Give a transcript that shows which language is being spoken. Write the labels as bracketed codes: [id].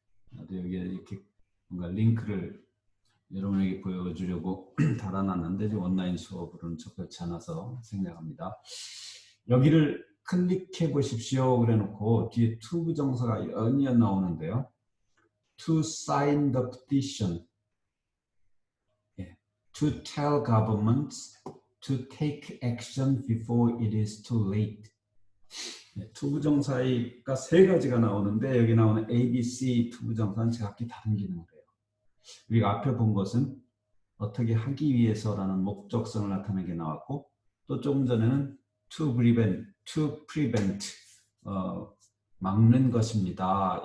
[ko] 나도 여기에 이렇게 뭔가 링크를 여러분에게 보여주려고 달아놨는데 온라인 수업으로는 적절치 않아서 생략합니다. 여기를 클릭해 보십시오. 그래놓고 뒤에 to 부정사가 연이어 나오는데요. [en] To sign the petition. To tell governments to take action before it is too late. [ko] to 부정사가 세 가지가 나오는데 여기 나오는 A, B, C to 부정사는 각기 다른 기능을 해요. 우리가 앞에 본 것은 어떻게 하기 위해서라는 목적성을 나타내는 게 나왔고 또 조금 전에는 to prevent 막는 것입니다.